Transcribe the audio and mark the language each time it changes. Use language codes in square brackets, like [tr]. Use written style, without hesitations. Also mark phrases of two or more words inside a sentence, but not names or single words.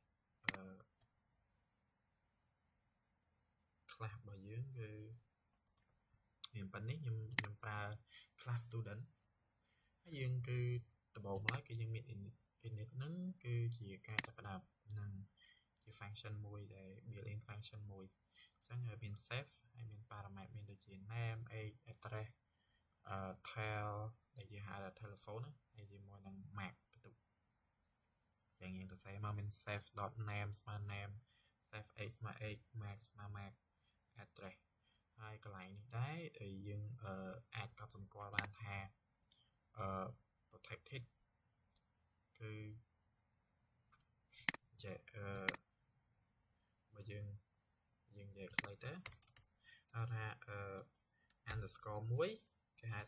[km] class របស់យើងគឺមានប៉ុណ្នេះខ្ញុំប្រើ [en] class student [km] ហើយយើងគឺដំបូងឡើយគឺយើងមាន init ហ្នឹងគឺជា ការចាប់ផ្ដើមនឹងជា function មួយដែល [en] built-in function [km] មួយអញ្ចឹងមាន save ហើយមាន parameter មានដូចជា [en] name age address tel [km] ដែលយើងហៅថា telephone ហើយជាមួយនឹង mac បន្ទុកយ៉ាងយើងសរសេរមកមាន save.name ស្មើ [en] name save age [km] ស្មើ [en] age mac [km] ស្មើ [en] mac address [km] ហើយកន្លែងនេះដែរយើងអាចកត់សម្គាល់បានថាprotected គឺ ចេះបើយើងនិយាយខ្លីទៅហៅថា underscore មួយគេហៅ